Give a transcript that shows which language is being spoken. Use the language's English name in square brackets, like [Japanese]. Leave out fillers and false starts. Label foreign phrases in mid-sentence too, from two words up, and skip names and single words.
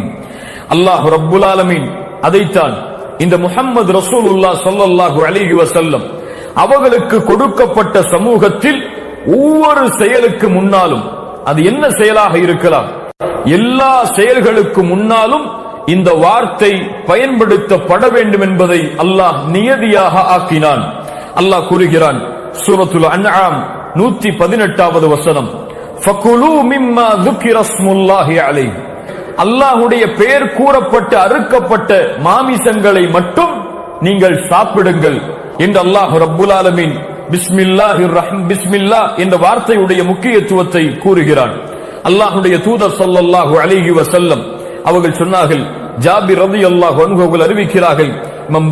[Arabic] الله رب العالمين [Tamil] அதைத்தான் இந்த [Arabic] محمد رسول الله صلى الله عليه وسلم [Tamil] அவர்களுக்கு கொடுக்கப்பட்ட சமூகத்தில் ஒவ்வொரு செயலுக்கு முன்னாலும், அது என்ன செயலாக இருக்கலாம், எல்லா செயல்களுக்கு முன்னாலும் இந்த வார்த்தை பயன்படுத்தப்பட வேண்டும் என்பதை அல்லாஹ் நியதியாக ஆக்கினான். அல்லாஹ் கூறுகிறான் சூரத்துல் அன்ஆம் 118வது வசனம், [Arabic] فكلوا مما ذُكِرَ اسْمُ اللَّهِ عَلَيْهِ, [Tamil] அல்லாஹ்வுடைய பெயர் கூறப்பட்ட அறுக்கப்பட்ட மாமிசங்களை மட்டும் நீங்கள் சாப்பிடுங்கள் என்று [Arabic] الله رب العالمين [Tamil] பிஸ்மில்லாஹ் என்ற வார்த்தையுடைய முக்கியத்துவத்தை கூறுகிறான். அல்லாஹ்வுடைய தூதர் [Arabic] صلى الله عليه وسلم [Tamil] அவர்கள் சொன்னார்கள், ஜாபிர் [Arabic] رضي الله عنه [Tamil] அவர்கள் அறிவிக்கிறார்கள், இமாம்